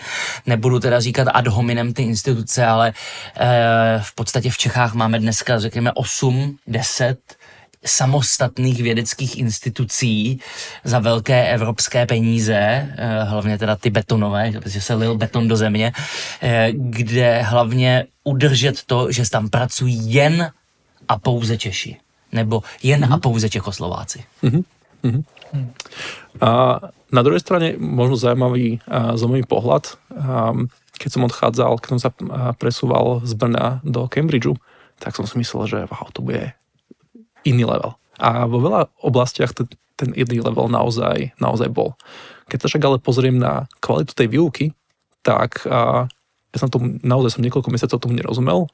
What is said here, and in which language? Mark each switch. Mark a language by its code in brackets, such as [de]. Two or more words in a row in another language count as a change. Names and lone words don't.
[cs] Nebudu teda říkat ad hominem ty instituce, ale v podstatě v Čechách máme dneska, řekněme, 8-10 samostatných vědeckých institucí za velké evropské peníze, hlavně teda ty betonové, protože se lil beton do země, kde hlavně udržet to, že tam pracují jen a pouze Češi. Nebo jen a pouze Čechoslováci. [sk] A na druhej strane možno zaujímavý pohľad. Keď som odchádzal, keď som sa presúval z Brna do Cambridgeu, tak som si myslel, že wow, to bude iný level. A vo veľa oblastiach ten iný level naozaj bol. Keď sa však ale pozriem na kvalitu tej výuky, tak ja som niekoľko mesiacov tomu nerozumel.